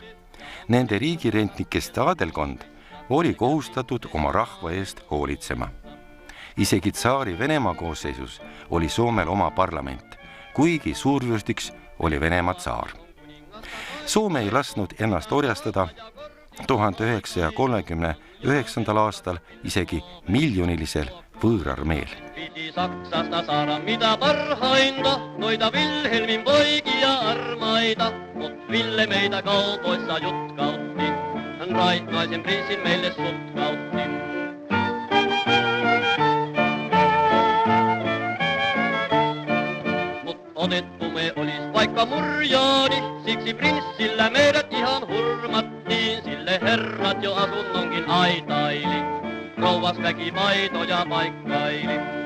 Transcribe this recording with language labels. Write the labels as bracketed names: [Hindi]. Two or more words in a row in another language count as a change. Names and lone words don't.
[Estonian] Nende riigirentnikeste aadelkond oli kohustatud oma rahva eest hoolitsema. Isegi tsaari Venemaa koosseisus oli Soomel oma parlament, kuigi suurvürstiks oli Venemaa tsaar. Soome ei lasknud ennast orjastada 1939. aastal isegi miljonilisel võõrarmeel. [Finnish] Piti Saksasta saada mitä parhainta, noita Vilhelmin poikia armaita, mut Ville meitä kaupoissa jutkautti, hän raikkaisen prinssin meille sutkautti. Mut otettu me olis vaikka murjaani, siksi prinssillä meidät ihan hurmattiin, sille herrat jo asunnonkin aitaili, rouvas väki maitoja paikkaili.